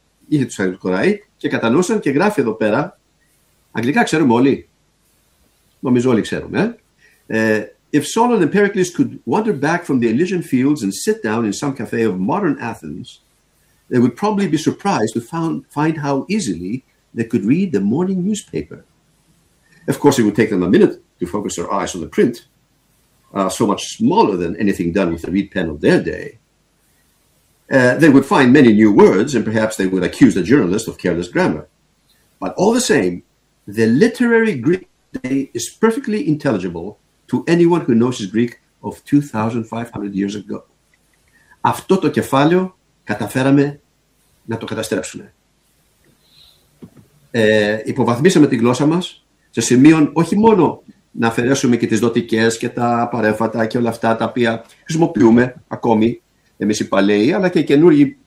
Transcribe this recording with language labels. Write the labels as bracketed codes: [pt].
[el] Είχε τους αρχαϊσμούς του Κοραή και κατανοούσαν και γράφει εδώ πέρα. Αγγλικά ξέρουμε όλοι. Νομίζω όλοι ξέρουμε. [en] If Solon and Pericles could wander back from the Elysian fields and sit down in some cafe of modern Athens, they would probably be surprised to find how easily they could read the morning newspaper. Of course, it would take them a minute to focus their eyes on the print, so much smaller than anything done with the reed pen of their day. They would find many new words, and perhaps they would accuse the journalist of careless grammar. But all the same, the literary Greek today is perfectly intelligible to anyone who knows his Greek of 2,500 years ago. [el] Αυτό το κεφάλαιο καταφέραμε να το καταστρέψουμε. Υποβαθμίσαμε τη γλώσσα μας σε σημείο όχι μόνο να αφαιρέσουμε και τις δοτικές και τα απαρέφατα και όλα αυτά τα οποία χρησιμοποιούμε ακόμη εμείς οι παλαιοί, αλλά και οι καινούργοι.